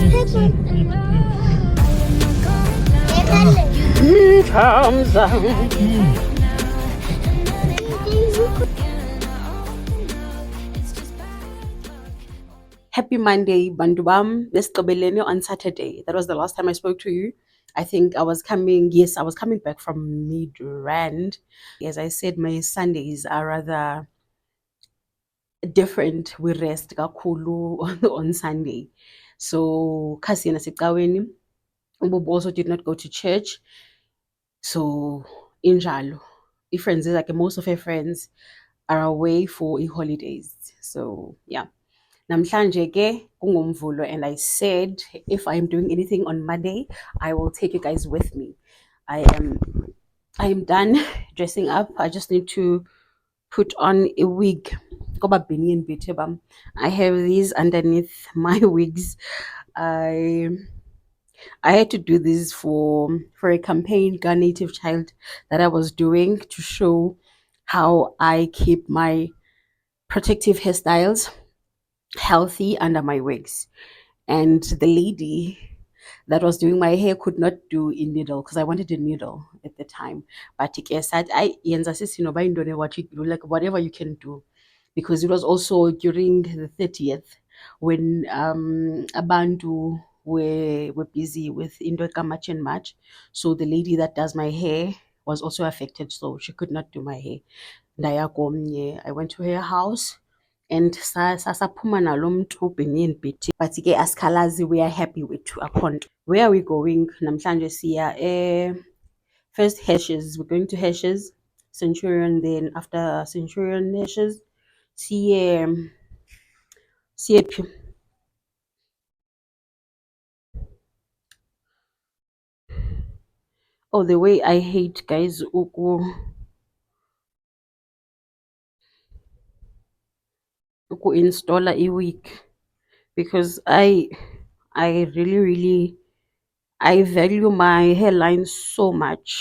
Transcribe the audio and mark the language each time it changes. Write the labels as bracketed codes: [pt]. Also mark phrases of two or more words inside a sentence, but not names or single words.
[en] Chamza. Happy Monday, [xh] bantu bam. [en] Besigqibelene on Saturday. That was the last time I spoke to you. I think I was coming back from Midrand. As I said, my Sundays are rather different. We rest kakhulu on Sunday. [xh] So kasi yena secaweni. [en] Ububu also did not go to church. [xh] So injalo. [en] Friends, like most of her friends are away for holidays. So yeah. [xh] Namhlanje ke kungumvulo, [en] and I said if I'm doing anything on Monday, I will take you guys with me. I am done dressing up. I just need to put on a wig. [xh] Ngoba Benin bethe bam. [en] I have these underneath my wigs. I had to do this for a campaign, Gun Native Child, that I was doing to show how I keep my protective hairstyles healthy under my wigs. And the lady that was doing my hair could not do a needle because I wanted a needle at the time. But I said, I [xh] yenza sisi noba yintoni [en] what you do, like whatever you can do. Because it was also during the 30th when abantu were busy with into March and March. So the lady that does my hair was also affected, so she could not do my hair. [xh] Ndaya komnye. [en] I went to her house and [xh] sasaphuma nalo mntu [en] Benin Betty. [xh] But ke asikhalazi, [en] we are happy with akhonto. Where are we going? [xh] Namhlanje siya first Heshes. [en] We're going to Heshes, Centurion, then after Centurion Heshes, [xh] siye phi? [en] Oh, the way I hate guys uku install a wig, because I really I value my hairline so much.